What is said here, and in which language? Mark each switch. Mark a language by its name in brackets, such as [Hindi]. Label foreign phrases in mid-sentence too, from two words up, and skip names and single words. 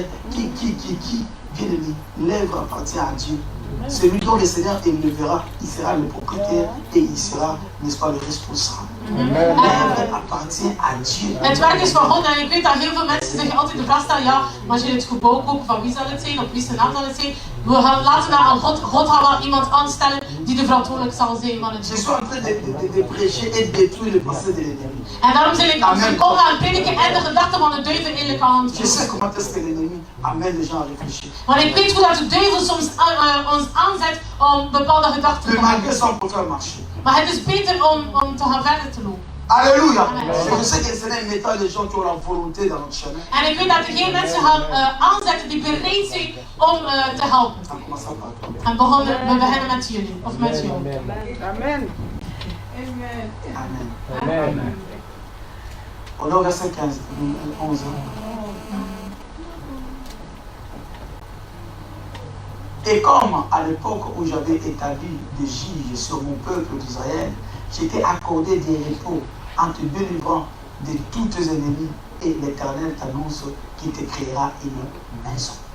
[French] Qui? Bien aimé, l'œuvre appartient à Dieu. Celui dont le Seigneur élevera, il sera le propriétaire et il sera, n'est-ce pas, le responsable. L'œuvre appartient à Dieu. [Dutch] Het werk is van God en ik weet dat heel veel mensen zich altijd de vraag stellen, ja, maar als je het gebouw koopt, van wie zal het zijn, of wie zijn naam zal het zijn? We gaan laten dat aan God. God gaat wel iemand aanstellen die er verantwoordelijk zal zijn van het [French] Je [Dutch] doen. [French] suis en train de prêcher et de détruire les pensées de l'ennemi. [Dutch] En daarom zal ik als ik kom gaan prediken en de gedachten van de duivel eigenlijk aan het [French] Je sais [Dutch] doen. [French] comment est-ce que l'ennemi amène les gens à réfléchir. [Dutch] Want ik weet hoe dat de duivel soms ons aanzet om bepaalde gedachten te [French] Mais [Dutch] hebben. [French] malgré ça, on peut faire marcher. [Dutch] Maar het is beter om te gaan verder te lopen. [French] Alléluia. Amen. Je sais que le Seigneur mettra les gens qui ont la volonté dans notre chemin. [Dutch] En ik weet dat er geen mensen gaan aanzetten die bereid zijn om te helpen. [French] En commençant par toi. [Dutch] En we beginnen met jullie, of met jou. [French] Amen. Amen. On est au verset 15, 11. Et comme à l'époque où j'avais établi des juges sur mon peuple d'Israël, j'étais accordé des repos en te délivrant de tous tes ennemis, et l'Éternel t'annonce qu'il te créera une maison.